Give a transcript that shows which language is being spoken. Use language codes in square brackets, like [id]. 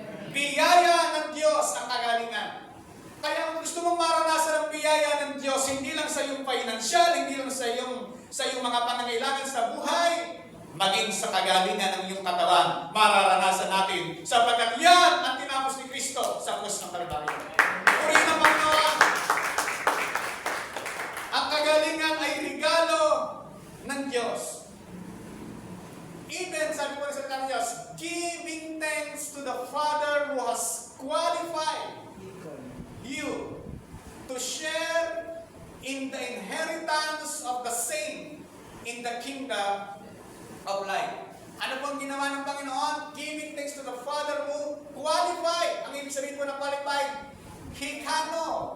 [tl] Biyaya ng Diyos ang kagalingan. Kaya kung gusto mong maranasan ang biyaya ng Diyos, hindi lang sa iyong financial, hindi lang sa iyong mga pangangailangan sa buhay, maging sa kagalingan ng iyong katawan, mararanasan natin sapagkat yan ang tinapos ni Kristo sa krus ng Kalbaryo. Purihin ang Panginoon. Ang kagalingan ay regalo ng Diyos. [en] Even, [tl] sabi po sa salita ng Diyos, [en] giving thanks to the Father who has qualified you to share in the inheritance of the saint in the kingdom of light. [tl] Ano pong ginawa ng Panginoon? [en] Giving thanks to the Father who qualified. [tl] Ang ibig sabihin po ng qualified, hikano.